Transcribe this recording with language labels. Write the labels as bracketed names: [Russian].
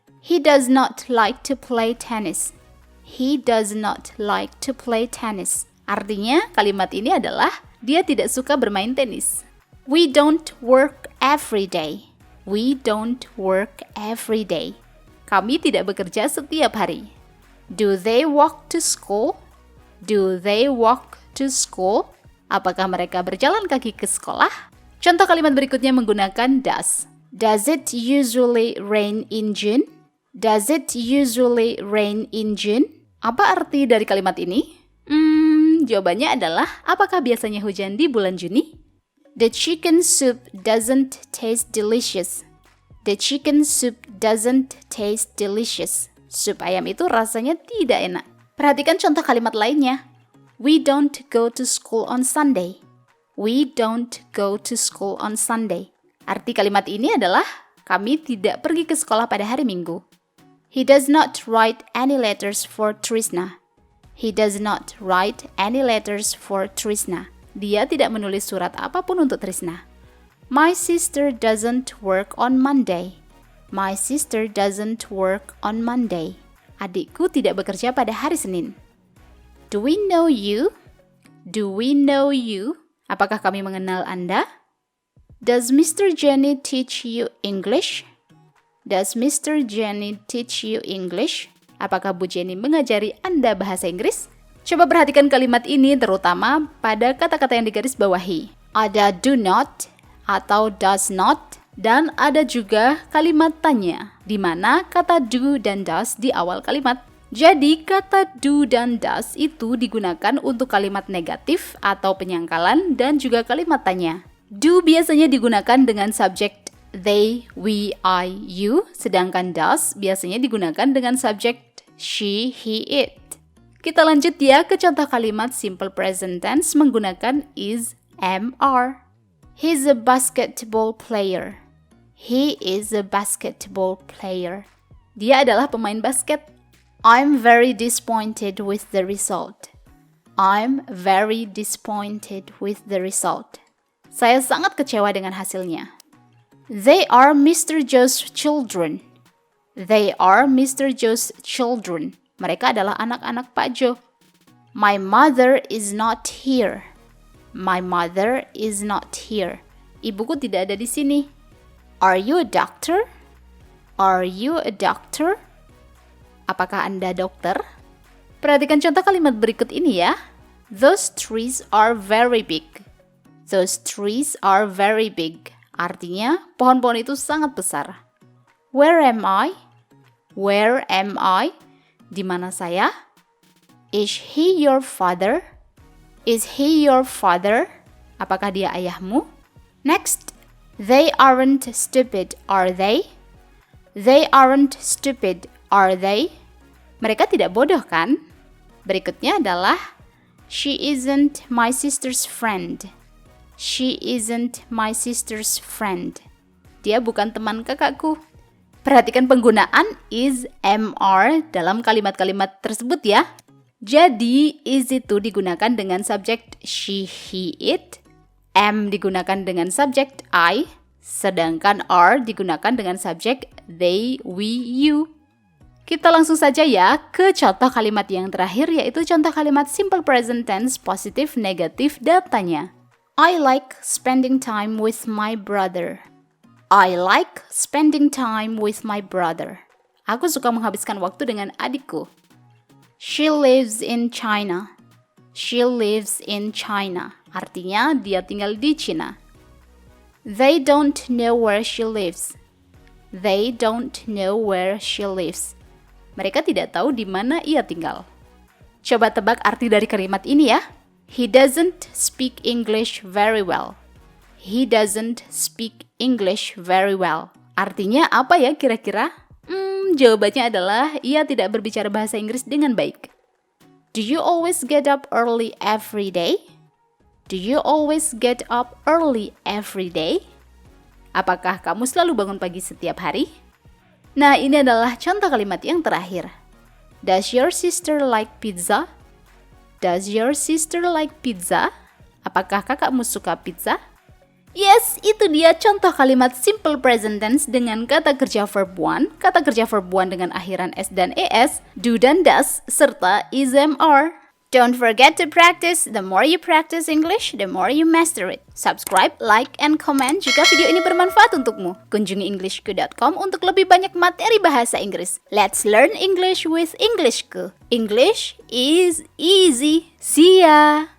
[English] He does not like to play tennis. He does not like to play tennis. [Indonesian] Artinya kalimat ini adalah dia tidak suka bermain tenis. [English] We don't work every day. We don't work every day. [Indonesian] Kami tidak bekerja setiap hari. [English] Do they walk to school? Do they walk to school? [Indonesian] Apakah mereka berjalan kaki ke sekolah? Contoh kalimat berikutnya menggunakan does. [English] Does it usually rain in June? Does it usually rain in June? [Indonesian] Apa arti dari kalimat ini? Jawabannya adalah apakah biasanya hujan di bulan Juni? [English] The chicken soup doesn't taste delicious. The chicken soup doesn't taste delicious. [Indonesian] Sup ayam itu rasanya tidak enak. Perhatikan contoh kalimat lainnya. [English] We don't go to school on Sunday. We don't go to school on Sunday. [Indonesian] Arti kalimat ini adalah kami tidak pergi ke sekolah pada hari Minggu. [English] He does not write any letters for Trisna. He does not write any letters for Trisna. [Indonesian] Dia tidak menulis surat apapun untuk Trisna. [English] My sister doesn't work on Monday. My sister doesn't work on Monday. [Indonesian] Adikku tidak bekerja pada hari Senin. [English] Do we know you? Do we know you? [Indonesian] Apakah kami mengenal Anda? [English] Does Mr. Jenny teach you English? Does Mr. Jenny teach you English? [Indonesian] Apakah Bu Jenny mengajari Anda bahasa Inggris? Coba perhatikan kalimat ini terutama pada kata-kata yang digarisbawahi. Ada do not atau does not dan ada juga kalimat tanya di mana kata do dan does di awal kalimat. Jadi kata do dan does itu digunakan untuk kalimat negatif atau penyangkalan dan juga kalimat tanya. Do biasanya digunakan dengan subjek they, we, I, you, sedangkan does biasanya digunakan dengan subjek she, he, it. Kita lanjut ya ke contoh kalimat simple present tense menggunakan is, am, are. [English] He's a basketball player. He is a basketball player. [Indonesian] Dia adalah pemain basket. [English] I'm very disappointed with the result. I'm very disappointed with the result. [Indonesian] Saya sangat kecewa dengan hasilnya. [English] They are Mr. Joe's children. They are Mr. Joe's children. [Indonesian] Mereka adalah anak-anak Pak Joe. [English] My mother is not here. My mother is not here. [Indonesian] Ibuku tidak ada di sini. [English] Are you a doctor? Are you a doctor? [Indonesian] Apakah Anda dokter? Perhatikan contoh kalimat berikut ini ya. [English] Those trees are very big. Those trees are very big. [Indonesian] Artinya, pohon-pohon itu sangat besar. [English] Where am I? Where am I? [Indonesian] Di mana saya? [English] Is he your father? Is he your father? [Indonesian] Apakah dia ayahmu? [English] Next, they aren't stupid, are they? They aren't stupid, are they? [Indonesian] Mereka tidak bodoh kan? Berikutnya adalah [English] she isn't my sister's friend. She isn't my sister's friend. [Indonesian] Dia bukan teman kakakku. Perhatikan penggunaan is, am, are dalam kalimat-kalimat tersebut ya. Jadi, is itu digunakan dengan subjek she, he, it. Am digunakan dengan subjek I. Sedangkan are digunakan dengan subjek they, we, you. Kita langsung saja ya ke contoh kalimat yang terakhir yaitu contoh kalimat simple present tense positif, negatif, dan tanya. [English] I like spending time with my brother. I like spending time with my brother. [Indonesian] Aku suka menghabiskan waktu dengan adikku. [English] She lives in China. She lives in China. [Indonesian] Artinya dia tinggal di China. [English] They don't know where she lives. They don't know where she lives. [Indonesian] Mereka tidak tahu di mana ia tinggal. Coba tebak arti dari kalimat ini ya. [English] He doesn't speak English very well. He doesn't speak English very well. [Indonesian] Artinya apa ya kira-kira? Jawabannya adalah ia tidak berbicara bahasa Inggris dengan baik. [English] Do you always get up early every day? Do you always get up early every day? [Indonesian] Apakah kamu selalu bangun pagi setiap hari? Nah, ini adalah contoh kalimat yang terakhir. [English] Does your sister like pizza? Does your sister like pizza? [Indonesian] Apakah kakakmu suka pizza? Yes, itu dia contoh kalimat simple present tense dengan kata kerja verb 1, kata kerja verb 1 dengan akhiran s dan es, do dan does, serta is, am, are. [English] Don't forget to practice. The more you practice English, the more you master it. Subscribe, like, and comment [Indonesian] jika video ini bermanfaat untukmu. Kunjungi englishku.com untuk lebih banyak materi bahasa Inggris. [English] Let's learn English with Englishku. English is easy. See ya!